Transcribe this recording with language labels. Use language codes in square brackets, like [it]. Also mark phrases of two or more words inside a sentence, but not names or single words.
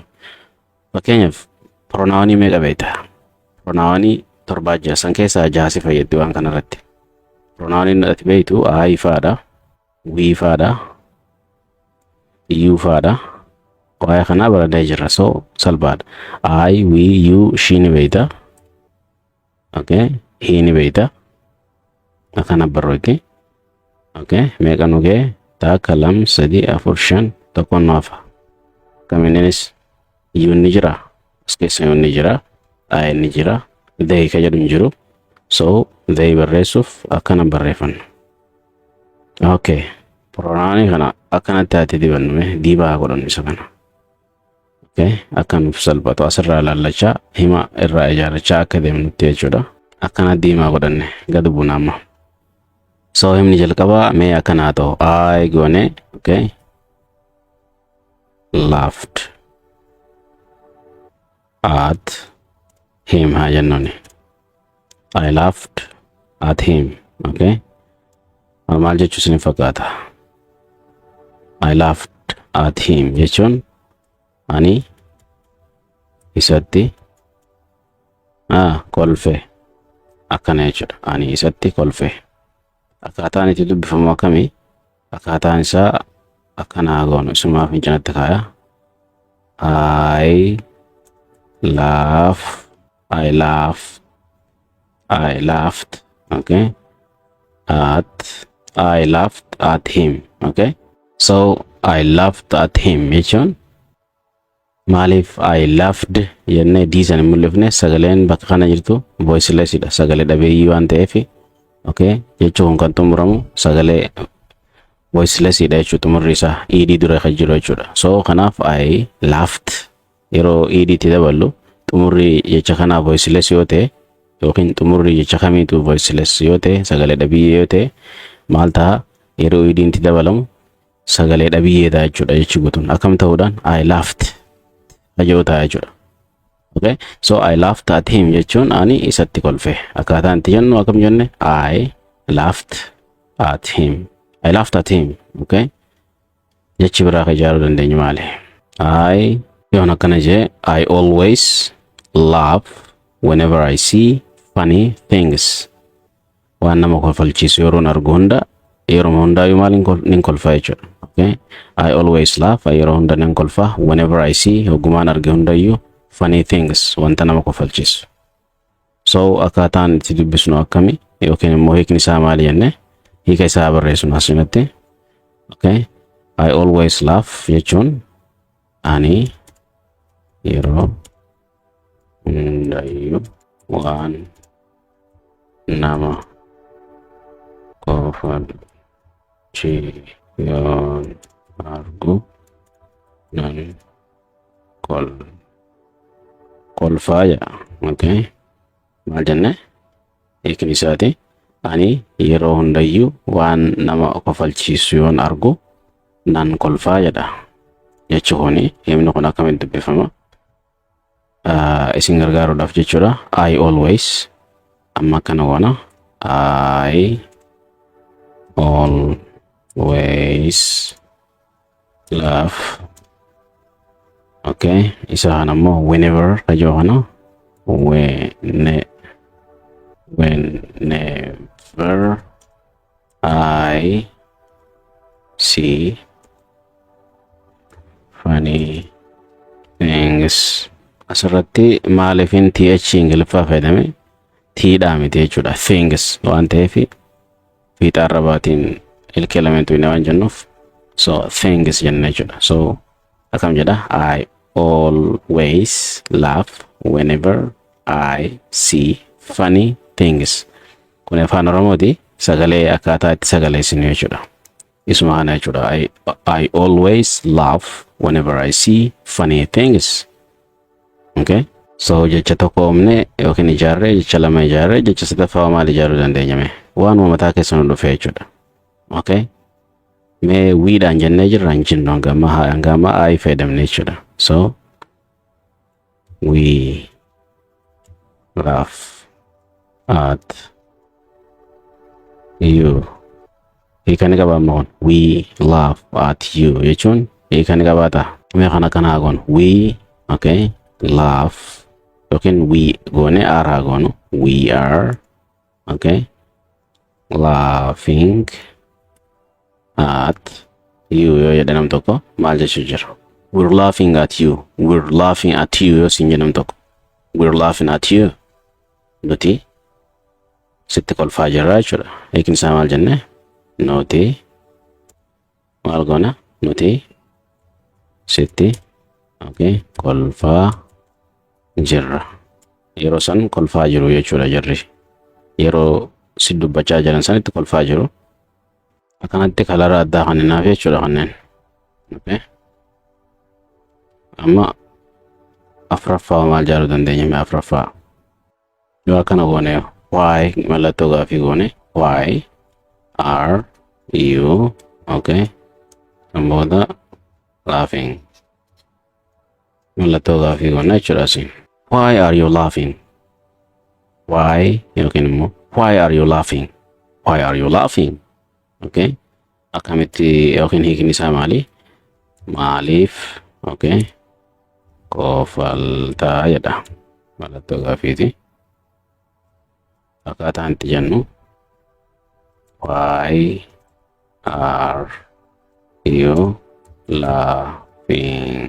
[om] Fakkeenyaaf pronaawanii meeqa beekta? Pronaawanii torbaa ja'a san keessaa ja'a fayyaddi waan kanarratti. Pronaawaniin ati beektu I faadha, we faadha, you faadha. Waa'ee kanaa baradee jirra. So salphaadha. [en] I, we, you, she [om] ni beekta. Okay, he ni beekta. Akkana barreesse. Okay, meeqa nugee takka lama sadii afur shan tokkoon maafa. Kamiinis you ni jira. As keessa you ni jira. I ni jira. They ka jedhu hin jiru. So they barreessuuf akkana barreeffanna. Okay, pronaawanii kana akkanatti ati dibannume diibaa godhannu isa kana. Okay, akkanuuf salphatu asirraa ilaallachaa hima irraa ijaarrachaa akka deemnutti jechuudha. Akkana diimaa godhanne gad buuna amma. So himni jalqabaa mee akkanaa ta'u I goone. Okay, [en] laughed at him [om] haa jennuuni. [en] I laughed at him. [om] Okay, maal jechuu isin fakkaata? [en] I laughed at him [om] jechuun ani isatti kolfe akkana jechuudha. Ani isatti kolfe. Akkaataan itti dubbifamu akkamii? Akkaataan isaa akkana goonu isumaaf hin cinatti kaaya. [en] I laughed. Okay, I laughed at him. [om] Okay, so [en] I laughed at him [om] jechuun maaliif [en] I laughed [om] jennee diisan hin mul'ifne sagaleen bakka kana jirtu voicelessidha. Sagalee dhabeeyyii waan ta'eef okay, jechuun kan xumuramu sagalee voicelessidha jechuudha. Xumurri isaa ed dura kan jiru jechuudha. So kanaaf [en] I laughed [om] yeroo ed itti daballu xumurri jecha kanaa voiceless yoo ta'e yookiin xumurri jecha kamiitu voiceless yoo ta'e sagalee dhabiyyee yoo ta'e maal ta'a? Yeroo ed itti dabalamu sagalee dhabiyyeedha jechuudha. Jechi guutuun akkam ta'uudhaan [en] I laughed [om] ajoo ta'a jechuudha. Okay, so [en] I laughed at him [om] jechuun ani isatti kolfe. Akkaataan itti jennu akkam jenne [en] I laughed at him. I laughed at him. [om] Okay, jechi biraa ka ijaaruu dandeenyu maali? [en] I [om] yoon akkana jee [en] I always laugh whenever I see funny things. [om] Waan nama kolfalchiisu yeroon argu hunda yeroo hundaayyuu maal nin kolfa jechuudha. Okay, [en] I always laugh [om] yeroo hunda nin kolfa [en] whenever I see [om] hogumaan arge hundayyuu [en] funny things [om] wanta nama kolfalchiisu. So akkaataan itti dubbisnu akkami yookiin immoo hiikni isaa maali jenne hiika isaa barreessinu asinatti. Okay, [en] I always laugh [om] jechuun ani yeroo hundayyuu waan nama kolfalchiisu yoon argu nan kolfaa jedha. Okay, maal jenne hiikni isaati ani yeroo hundayyuu waan nama kofalchiisu yoon argu nan kolfaa jedha jechuuni. Himni kun akkamitti dubbifama isin gargaaruudhaaf jechuudha. [en] I always, [om] amma kana goona, [en] I always laugh. Okay, [om] isa kana ammoo [en] whenever [om] kajoo kana [en] whenever I see funny things. [om] Asirratti maaliifin th ingiliffaa fayyadame tiidhaa miti jechuudha. Things waan ta'eef fiixa arrabaatiin ilkee lameentu hin waan jennuuf so things jenna jechuudha. So akkam jedha, [en] I always laugh whenever I see funny things. [om] Kun afaan Oromooti, sagalee akkaataa itti sagaleessinu jechuudha. Isuma kana jechuudha. [en] I always laugh whenever I see funny things. [om] Okay, so jecha tokko omne yookiin ijaarree, jecha lama ijaarree, jecha sadaffaa maal ijaaruu dandeenyame waanuma mataa keessa nu dhufee jechuudha. Okay, mee wiidhaan jennee jirra hin jinnu hangama ai fayyadamne jechuudha. [en] So we laugh at you. [om] Hiikani qabaamma kun [en] we laugh at you [om] jechuun hiikani qabaata. Mee kana kanaa kun [en] we, okay, laugh [om] yookiin we goone are goonu [en] we are, okay, laughing at you [om] yoo jedhanam tokko maal jechuu jira? [en] We're laughing at you. We're laughing at you [om] yoo siin jedham tokko [en] we're laughing at you [om] nuti sitti kolfaa jirra jechuudha. Hiikni isaa maal jenne? Nuti maal goona? Nuti sitti, okay, kolfaa jirra. Yeroo san kolfaa jiru jechuudha jarri. Yeroo si dubbachaa jiran sanitti kolfaa jiru. Akkanatti kalara addaa kan hinaaf jechuudha kanneen. Okay, amma afraffaa maal jaaruu dandeenya? Mee afraffaa yoo akkana goone why mallattoo gaafii goone [en] why are you, [om] okay, booda laughing mallattoo gaafii goone jechuudha siin. [en] Why are you laughing? Why yookiin immoo why are you laughing? Why are you laughing? [om] Okay, akkamitti yookiin hiikni isaa maali? Maaliif, okay, kofaltaa jedha mallattoo gaafiiti. Akkaataan itti jennu [en] why are you laughing?